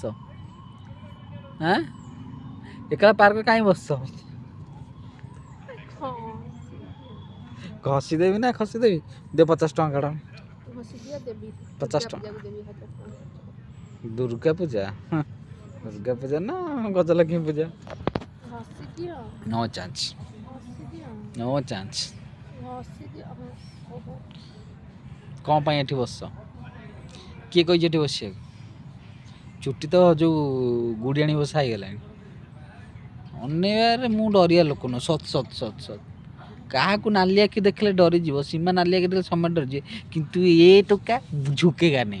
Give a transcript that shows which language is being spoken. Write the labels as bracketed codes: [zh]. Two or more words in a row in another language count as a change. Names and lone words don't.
[or] ହାଁ, ଏକଲା ପାର୍କରେ କାହିଁ ବସିଛ? ଘଷି ଦେବି ନା ଖସି ଦେବି? ଦେ 50 ଟଙ୍କା କାଢ଼। 50 ଟଙ୍କା। ଦୁର୍ଗା ପୂଜା? ଦୁର୍ଗା ପୂଜା ନା ଗଜଲକ୍ଷ୍ମୀ ପୂଜା? [en] no chance, no chance. [or] କ'ଣ ପାଇଁ ଏଠି ବସିଛ? କିଏ କହିଛି ଏଠି ବସିବାକୁ? ଚୁଟି ତ ଯେଉଁ ଗୁଡ଼ିଆଣି ବସା ହେଇଗଲାଣି। ଅନେଇବାରେ ମୁଁ ଡରିବା ଲୋକ ନୁହଁ, ସତ। କାହାକୁ ନାଲି ଆଖି ଦେଖିଲେ ଡରିଯିବ, ସୀମା ନାଲି ଆଖି ଦେଖିଲେ ସମସ୍ତେ ଡରିଯିବେ, କିନ୍ତୁ ଏ ଟୋକା ଝୁକେଗା ନାହିଁ।